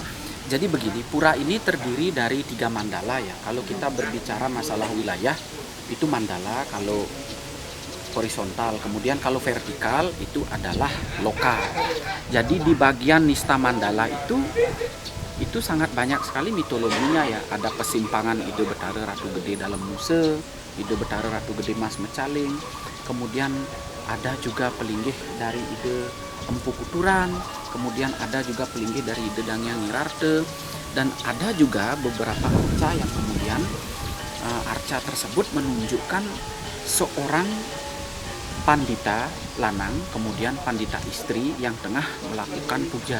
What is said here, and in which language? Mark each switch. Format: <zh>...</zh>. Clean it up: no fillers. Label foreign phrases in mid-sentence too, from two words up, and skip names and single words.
<id>Jadi begini, pura ini terdiri dari 3 mandala ya. Kalau kita berbicara masalah wilayah, itu mandala kalau horizontal, kemudian kalau vertikal itu adalah lokal. Jadi di bagian Nista Mandala itu sangat banyak sekali mitologinya ya. Ada pesimpangan Ide Betara Ratu Gede dalam Muse, Ide Betara Ratu Gede Mas Mecaling, kemudian ada juga pelinggih dari Ide Empu Kuturan, kemudian ada juga pelinggih dari Ide Dang Hyang Nirarte, dan ada juga beberapa arca yang kemudian arca tersebut menunjukkan seorang pandita lanang, kemudian pandita istri yang tengah melakukan puja.</id>